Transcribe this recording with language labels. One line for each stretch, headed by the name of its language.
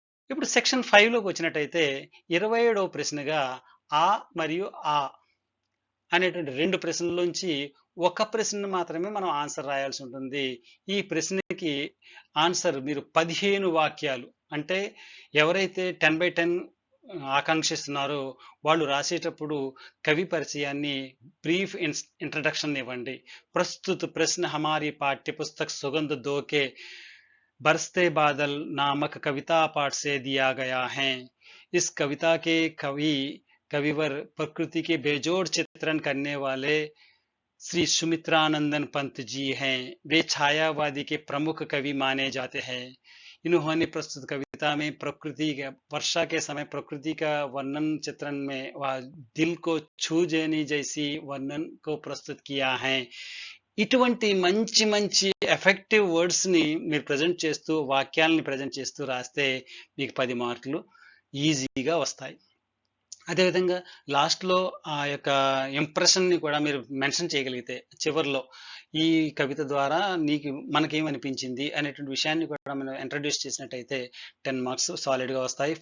Telugu: ఇప్పుడు సెక్షన్ 5లోకి వచ్చినట్టయితే 27వ ప్రశ్నగా ఆ మరియు ఆ అనేటువంటి 2 ప్రశ్నల్లోంచి ఒక ప్రశ్న మాత్రమే మనం ఆన్సర్ రాయాల్సి ఉంటుంది. ఈ ప్రశ్నకి ఆన్సర్ మీరు 15 వాక్యాలు అంటే ఎవరైతే 10/10 ఆకాంక్షిస్తున్నారో వాళ్ళు రాసేటప్పుడు కవి పరిచయాన్ని బ్రీఫ్ ఇంట్రడక్షన్ ఇవ్వండి. ప్రస్తుత ప్రశ్న
Hindi: हमारी पाठ्य पुस्तक सुगंध दो के बरसते बादल नामक कविता पाठ से दिया गया है. इस कविता के कविवर प्रकृति के बेजोड़ चित्रण करने वाले श्री सुमित्रानंदन पंत जी हैं. वे छायावादी के प्रमुख कवि माने जाते हैं. इन्होंने प्रस्तुत कविता में प्रकृति का वर्षा के समय प्रकृति का वर्णन चित्रण में वह दिल को छू जाने जैसी वर्णन को प्रस्तुत किया है.
Telugu: ఇటువంటి మంచి మంచి ఎఫెక్టివ్ వర్డ్స్ ని మీరు ప్రజెంట్ చేస్తూ వాక్యాలని ప్రజెంట్ చేస్తూ రాస్తే మీకు 10 మార్కులు ఈజీగా వస్తాయి. అదేవిధంగా లాస్ట్లో ఆ యొక్క ఇంప్రెషన్ని కూడా మీరు మెన్షన్ చేయగలిగితే చివరిలో ఈ కవిత ద్వారా మనకేమనిపించింది అనేటువంటి విషయాన్ని కూడా మనం ఇంట్రడ్యూస్ చేసినట్టయితే 10 మార్క్స్ సాలిడ్గా వస్తాయి.